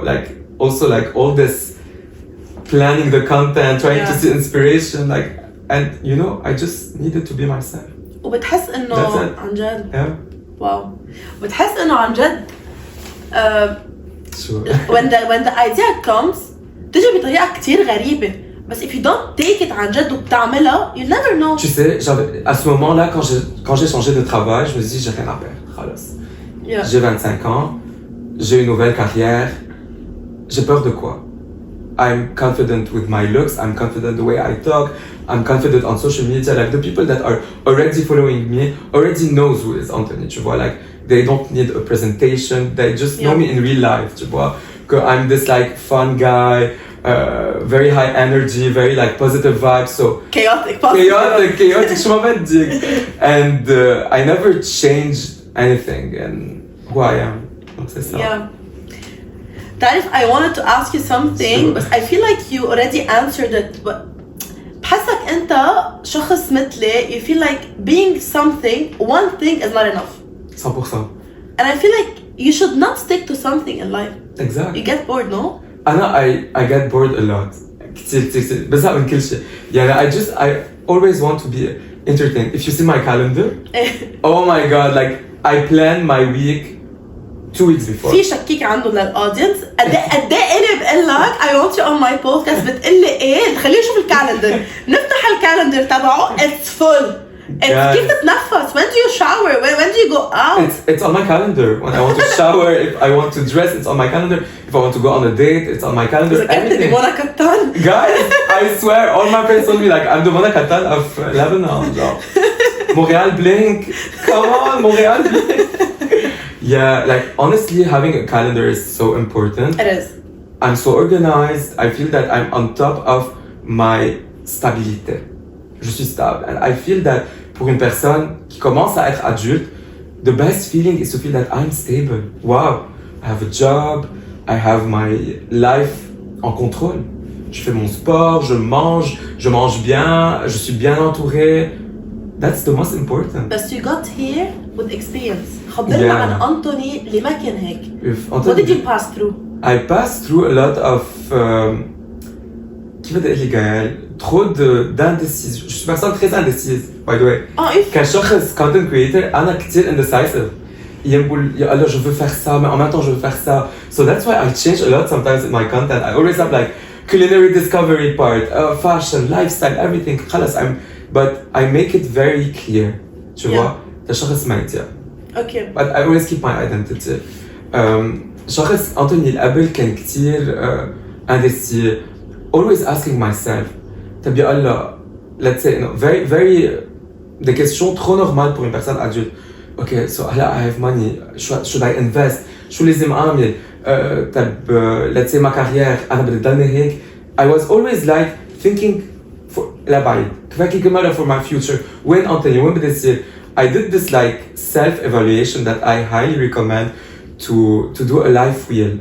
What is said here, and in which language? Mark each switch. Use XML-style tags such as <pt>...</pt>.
<en>Like, also, like, all this planning the content, trying to see inspiration, like, and you know, I just needed to be myself.</en> <ar>وبتحس إنه</ar> <en>That's it.</en> <ar>عن جد.</ar> <en>Yeah.</en> <ar>Wow. بتحس إنه عن جد.</ar> <en>Sure. when the idea comes</en> <ar>تجي بطريقة كتير غريبة.</ar> <en>بس if you don't take it</en> <ar>عن جد وبتعملها,</ar> <en>you never know.</en> <fr>Tu sais, à ce moment-là, quand j'ai changé de travail, je me suis dit, j'ai rien à perdre.</fr> <ar>Khalas.</ar> <en>Yeah.</en> <fr>J'ai 25 ans, j'ai une nouvelle carrière. J'ai peur de quoi?</fr> <en>I'm confident with my looks, I'm confident the way I talk, I'm confident on social media. Like, the people that are already following me already knows who is Anthony,</en> <fr>tu vois.</fr> <en>Like, they don't need a presentation, they just know me in real life,</en> <fr>tu vois.</fr> <en>I'm this, like, fun guy, very high energy, very, like, positive vibes, so chaotic,</en> <fr>je m'en vais dire.</fr> <en>And I never changed anything in who I am.</en> <fr>Donc c'est ça.</fr> <en>Yeah. Tarif, I wanted to ask you something, but I feel like you already answered it. But</en> <ar>بحسك أنت شخص مثلي,</ar> <en>you feel like being something, one thing is not enough. 100%. And I feel like you should not stick to something in life. Exactly. You get bored, no? I get bored a lot.</en> <ar>كتير بزهق من كل شيء.</ar> <en>يعني I always want to be entertained. If you see my calendar, oh my god, like, I plan my week 2 weeks before.</en> <ar>في شكيك عنده للأودينس قد ايه إلي بقول لك</ar> <en>I want you on my podcast</en> <ar>بتقول لي ايه خليني اشوف الكالندر نفتح الكالندر تبعه</ar> <en>it's full.</en> <ar>كيف تتنفس?</ar> <en>When do you shower? When do you go out? It's on my calendar. When I want to shower, if I want to dress, it's on my calendar. If I want to go on a date, it's on my calendar. Everything. Guys, I swear, all my friends told me, like, I'm the Mona Katan of Lebanon. Montreal Blink. Come on, Montreal Blink. Yeah, like, honestly, having a calendar is so important. It is. I'm so organized. I feel that I'm on top of my stabilité.</en> <fr>Je suis stable.</fr> <en>And I feel that</en> <fr>pour une personne qui commence à être adulte,</fr> <en>the best feeling is to feel that I'm stable. Wow, I have a job, I have my life</en> <fr>en contrôle. Je fais mon sport, je mange bien, je suis bien entouré.</fr> <en>That's the most important. But you got here with experience.</en> <ar>خبرنا عن أنتوني اللي ما كان هيك.</ar> <en>What did you pass through? I passed through a lot of</en> <ar>كيف بدي اقول لك</ar> <en>Gaelle?</en> <fr>trop d'indécision. Je suis une personne très indécise,</fr> <en>by the way.</en> <fr>كشخص content creator, أنا كتير indecisive.</fr> <ar>يقول يا الله</ar> <fr>je veux faire ça, mais en même temps je veux faire ça.</fr> <en>So that's why I change a lot sometimes in my content. I always have like culinary discovery part, fashion, lifestyle, everything.</en> <ar>خلاص</ar> <en>but I make it very clear.</en> <fr>Tu vois?</fr> <ar>كشخص ميديا.</ar> <en>Okay. But I always keep my identity.</en> <ar>شخص أنتوني اللي قبل كان كتير indécis.</ar> <en>Always asking myself,</en> <ar>طب يا الله,</ar> <fr>let's say, very des questions trop normales pour une personne adulte.</fr> <en>Okay, so I have money. Should I invest?</en> <ar>شو لازم أعمل? طب</ar> <en>let's say</en> <fr>ma carrière,</fr> <ar>أنا بدي ضلني هيك.</ar> <en>I was always like thinking</en> <ar>لبعيد. كيف مرة</ar> <en>for my future.</en> <ar>وين أنتوني؟ وين بدي أصير?</ar> <en>I did this like self-evaluation that I highly recommend to do a life wheel.</en>